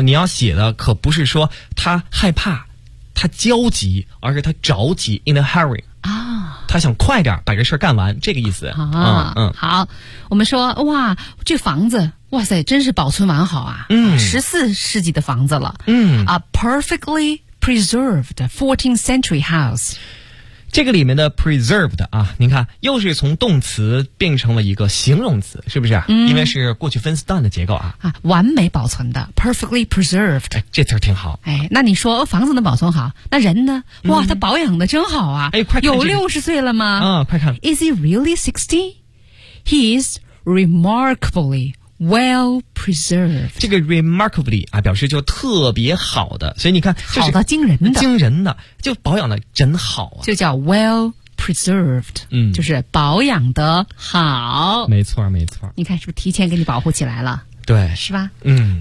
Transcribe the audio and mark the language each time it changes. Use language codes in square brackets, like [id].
[zh] 你要写的可不是说他害怕他焦急，而是他着急 [en] in a hurry [zh] 啊，他想快点把这事儿干完，这个意思啊。好，我们说哇，这房子哇塞真是保存完好啊，14世纪的房子了。 [en] A perfectly preserved 14th century house。 [zh] 这个里面的 preserved 啊，您看又是从动词变成了一个形容词，是不是？因为是过去分词 done 的结构啊。完美保存的 [en] perfectly preserved。 [zh] 哎，这词挺好。哎，那你说房子能保存好，那人呢？哇，他保养的真好啊！哎，快看，有60岁了吗？快看。 [en] Is he really 60? He is remarkably well preserved。 [zh] 这个 remarkably 啊，表示就特别好的，所以你看，好到惊人的，惊人的，就保养的真好啊，就叫 well preserved， 就是保养的好，没错没错。你看是不是提前给你保护起来了？对，是吧？嗯，